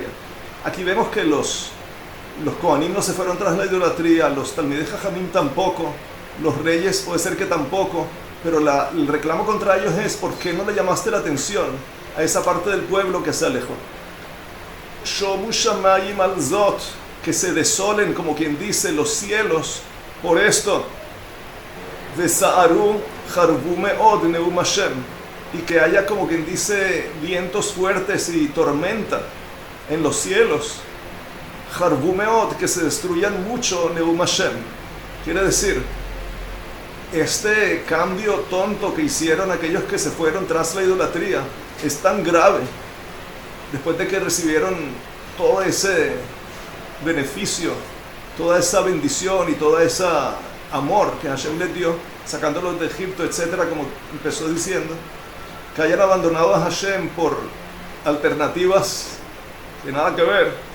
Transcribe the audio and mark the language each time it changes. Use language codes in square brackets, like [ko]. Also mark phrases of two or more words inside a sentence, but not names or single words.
[es] Aquí vemos que los Kohanim no se fueron tras la idolatría, los Talmidei Jajamim tampoco, los reyes puede ser que tampoco, pero el reclamo contra ellos es, ¿por qué no le llamaste la atención a esa parte del pueblo que se alejó? [he] שמו שמים על זאת, [es] que se desolen, como quien dice, los cielos por esto. [he] ושערו חרבו מאד נאם השם, [es] y que haya, como quien dice, vientos fuertes y tormenta en los cielos. [he] חרבו מאד, [es] que se destruyan mucho [he] נאם השם. [es] Quiere decir, este cambio tonto que hicieron aquellos que se fueron tras la idolatría es tan grave, después de que recibieron todo ese beneficio, toda esa bendición y toda esa amor que Hashem les dio, sacándolos de Egipto, etcétera, como empezó diciendo, que hayan abandonado a Hashem por alternativas que nada que ver.